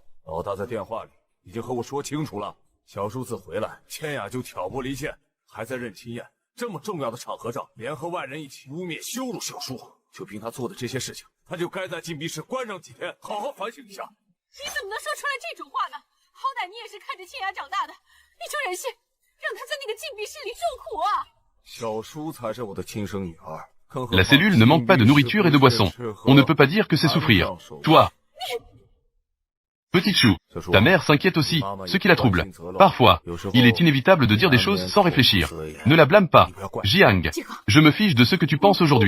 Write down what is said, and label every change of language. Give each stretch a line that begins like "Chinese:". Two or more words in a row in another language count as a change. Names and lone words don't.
Chinese: 老大在电话里已经和我说清楚了，小叔子回来，倩雅就挑拨离间，还在认亲宴这么重要的场合上，联合外人一起污蔑羞辱小叔。就凭他做的这些事情，他就该在禁闭室关上几天，好好反省一下。你怎么能说出来这种话呢？好歹你也是看着倩雅长大的，你就忍心让她在那个禁闭室里受苦啊？小叔才是我的亲生女儿。
French: La cellule ne manque pas de nourriture et de boissons. On ne peut pas dire que c'est souffrir. Toi, petit chou, ta mère s'inquiète aussi, ce qui la trouble. Parfois, il est inévitable de dire des choses sans réfléchir. Ne la blâme pas. Jiang, je me fiche de ce que tu penses aujourd'hui.